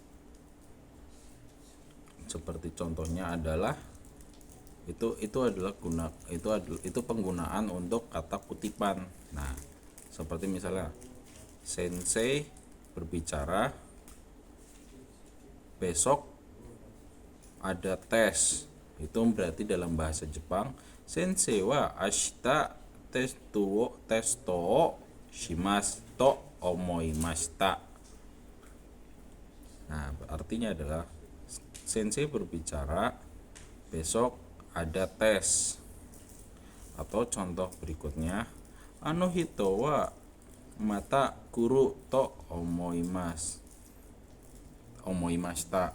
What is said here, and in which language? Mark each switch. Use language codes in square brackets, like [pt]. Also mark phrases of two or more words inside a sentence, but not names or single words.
[id] Seperti contohnya adalah itu adalah penggunaan untuk kata kutipan. Nah, seperti misalnya sensei berbicara besok ada tes. Itu berarti dalam bahasa Jepang [ja] 先生は明日テストしますと思いました. [id] Nah, artinya adalah sensei berbicara besok ada tes. Atau contoh berikutnya [ja] あの人はまた来ると思いました.